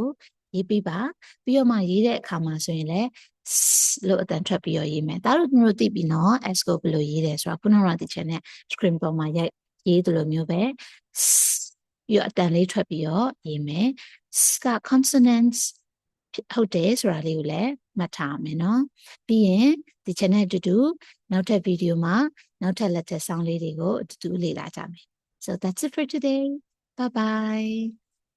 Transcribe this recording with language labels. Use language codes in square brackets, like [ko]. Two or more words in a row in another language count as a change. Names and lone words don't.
[my] ရေးပြီးပါပြီးတော့မှရေးတဲ့အခါမှာဆိုရင်လည်းလို့အတန်ထွက်ပြီးတော့ရေးမယ်ဒါတို့မျိုးသိပြီနော် S ကိုဘယ်လိုရေးတယ်ဆိုတော့ခုနကဒီချက်နဲ့ screen ပေါ်မှာရေးသလိုမျိုးပဲပြီးတော့အတန်လေးထွက်ပြီးတော့ရေးမယ် က consonants ဟုတ်တယ်ဆိုတာလေးကိုလည်းမှတ်ထားမယ်နော်ပြီးရင်ဒီ channel အတူတူနောက်ထပ် video မှာနောက်ထပ် [en] letter sound [my] လေးတွေကိုအတူတူလေ့လာကြမယ် [en] so that's it for today bye bye